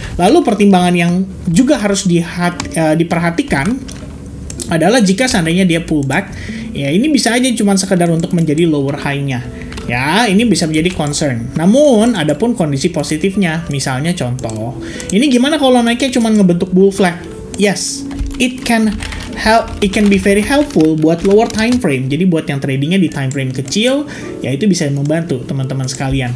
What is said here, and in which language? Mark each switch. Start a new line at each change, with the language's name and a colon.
Indonesian: Lalu pertimbangan yang juga harus diperhatikan adalah jika seandainya dia pullback, ya ini bisa aja cuma sekedar untuk menjadi lower high-nya. Ya, ini bisa menjadi concern. Namun, ada pun kondisi positifnya. Misalnya contoh, ini gimana kalau naiknya cuma ngebentuk bull flag?
English: Yes, it can be very helpful buat lower time frame.
Indonesian: Jadi buat yang tradingnya di time frame kecil, ya itu bisa membantu teman-teman sekalian.